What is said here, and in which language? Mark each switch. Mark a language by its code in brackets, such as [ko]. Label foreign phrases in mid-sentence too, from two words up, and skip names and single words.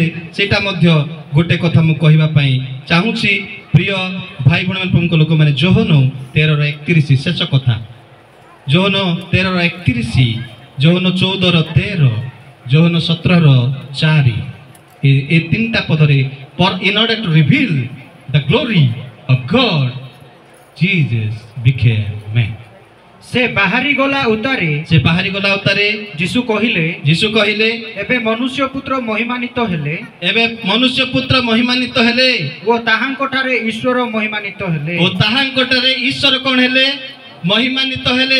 [or] ସେଇଟା ମଧ୍ୟ ଗୋଟେ କଥା ମୁଁ କହିବା ପାଇଁ ଚାହୁଁଛି, ପ୍ରିୟ ଭାଇ ଭଉଣୀ ପ୍ରମୁଖ ଲୋକମାନେ। ଯୋହନ 13:31 ଶେଷ କଥା। ଯୋହନ 13:31, ଯୋହନ 14:13, ଯୋହନ 17:4, ଏ ତିନିଟା ପଦରେ [en] in order to reveal the glory of God, Jesus became man. [or] ସେ ବାହାରି ଗଲା ଉତ୍ତାରେ, ସେ ବାହାରି ଗଲା ଉତ୍ତାରେ ଯୀଶୁ କହିଲେ, ଏବେ ମନୁଷ୍ୟ ପୁତ୍ର ମହିମାନିତ ହେଲେ, ଓ ତାହାଙ୍କ ଠାରେ ଈଶ୍ୱର ମହିମାନିତ ହେଲେ। ଈଶ୍ୱର କ'ଣ ହେଲେ? ମହିମାନିତ ହେଲେ।